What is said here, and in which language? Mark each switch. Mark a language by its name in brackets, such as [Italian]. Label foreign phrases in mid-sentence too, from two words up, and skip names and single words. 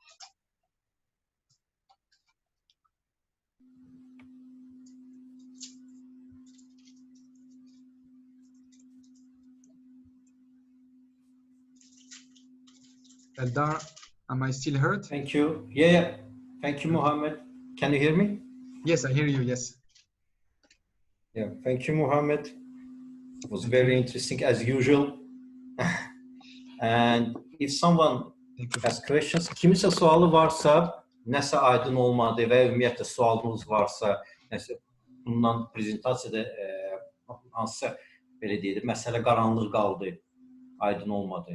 [English] Eldar, am I still heard? Thank you. Yeah. Thank you, Mohammed. Can you hear me? Yes, I hear you. Yes. Yeah. Thank you, Mohammed. It was very interesting as usual. And if someone has questions, [Azerbaijani] kimsə sualı varsa, nəsə aydın olmadı və ümumiyyətlə sualınız varsa, nəsə bundan prezentasiyada hansısa belə deyək, məsələ qaranlıq qaldı, aydın olmadı.